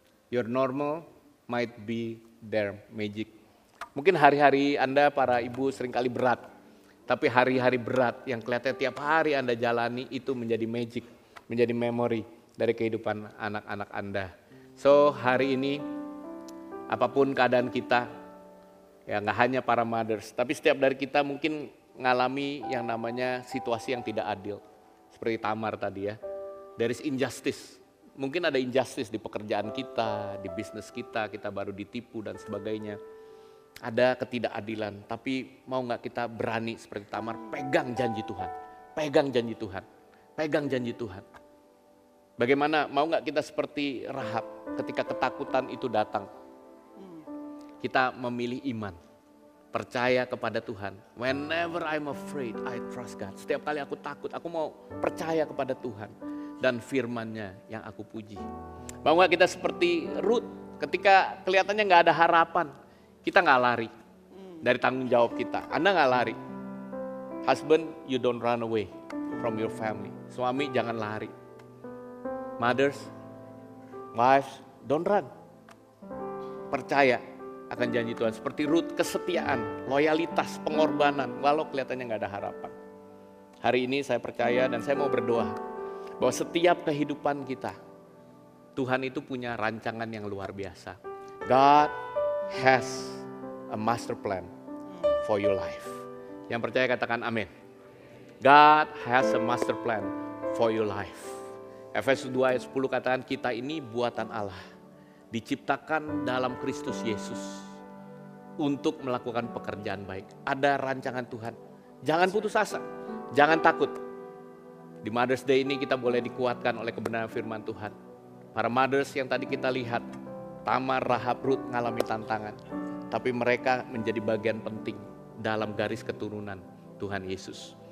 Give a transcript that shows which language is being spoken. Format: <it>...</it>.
<en>Your normal might be their magic.</en> <id>Mungkin hari-hari Anda para ibu seringkali berat, tapi hari-hari berat yang kelihatan tiap hari Anda jalani itu menjadi magic, menjadi memori dari kehidupan anak-anak Anda. So hari ini apapun keadaan kita, ya nggak hanya para mothers, tapi setiap dari kita mungkin ngalami yang namanya situasi yang tidak adil. Seperti Tamar tadi ya,</id> <en>there is injustice.</en> <id>Mungkin ada injustice di pekerjaan kita, di bisnis kita baru ditipu dan sebagainya. Ada ketidakadilan, tapi mau nggak kita berani seperti Tamar, pegang janji Tuhan, pegang janji Tuhan, pegang janji Tuhan. Bagaimana, mau nggak kita seperti Rahab ketika ketakutan itu datang, kita memilih iman, percaya kepada Tuhan.</id> <en>Whenever I'm afraid, I trust God.</en> <id>Setiap kali aku takut, aku mau percaya kepada Tuhan dan firman-Nya yang aku puji. Mau nggak kita seperti Ruth, ketika kelihatannya nggak ada harapan, kita nggak lari dari tanggung jawab kita. Anda nggak lari.</id> <en>Husband, you don't run away from your family.</en> <id>Suami, jangan lari.</id> <en>Mothers, wives, don't run.</en> <id>Percaya akan janji Tuhan. Seperti Ruth, kesetiaan, loyalitas, pengorbanan, walau kelihatannya nggak ada harapan. Hari ini saya percaya dan saya mau berdoa bahwa setiap kehidupan kita, Tuhan itu punya rancangan yang luar biasa.</id> <en>God has a master plan for your life.</en> <id>Yang percaya katakan amin.</id> <en>God has a master plan for your life.</en> <id>Efesus 2 ayat 10 katakan kita ini buatan Allah, diciptakan dalam Kristus Yesus untuk melakukan pekerjaan baik. Ada rancangan Tuhan. Jangan putus asa, jangan takut. Di</id> <en>Mother's Day</en> <id>ini kita boleh dikuatkan oleh kebenaran firman Tuhan. Para mothers yang tadi kita lihat, Tamar, Rahab, Ruth ngalami tantangan, tapi mereka menjadi bagian penting dalam garis keturunan Tuhan Yesus.</id>